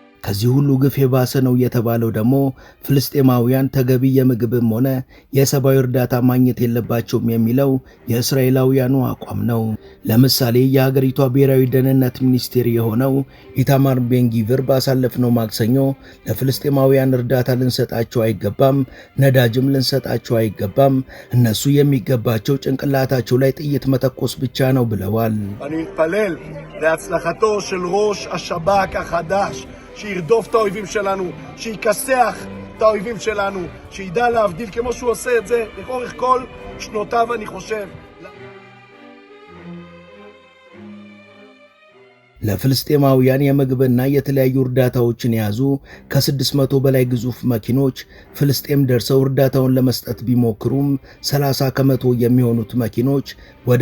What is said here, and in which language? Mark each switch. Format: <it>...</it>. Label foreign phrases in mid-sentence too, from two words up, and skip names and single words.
<am>ከዚህ ሁሉ ግፍ የባሰ ነው የተባለው ደግሞ ፍልስጤማውያን ተገቢ የምግብም ሆነ የሰብአዊ እርዳታ ማግኘት የለባቸውም የሚለው የእስራኤላውያኑ አቋም ነው። ለምሳሌ የሀገሪቷ ብሔራዊ ደህንነት ሚኒስቴር የሆነው ኢታማር ቤንጊቪር ባሳለፍነው ማክሰኞ ለፍልስጤማውያን እርዳታ ልንሰጣቸው አይገባም፣ ነዳጅም ልንሰጣቸው አይገባም፣ እነሱ የሚገባቸው ጭንቅላታቸው ላይ ጥይት መተኮስ ብቻ ነው ብለዋል።</am> <he>להצלחתו של ראש השב"כ החדש, שירדוף את האויבים שלנו, שיקסח את האויבים שלנו, שידע להבדיל כמו שהוא עושה את זה לאורך כל שנותיו, אני חושב.</he> <am>ለፍልስጤማውያን የምግብና የተለያዩ እርዳታዎችን የያዙ ከ600 በላይ ግዙፍ መኪኖች ፍልስጤም ደርሰው እርዳታውን ለመስጠት ቢሞክሩም 30 ከመቶ የሚሆኑት መኪኖች ወደ</am>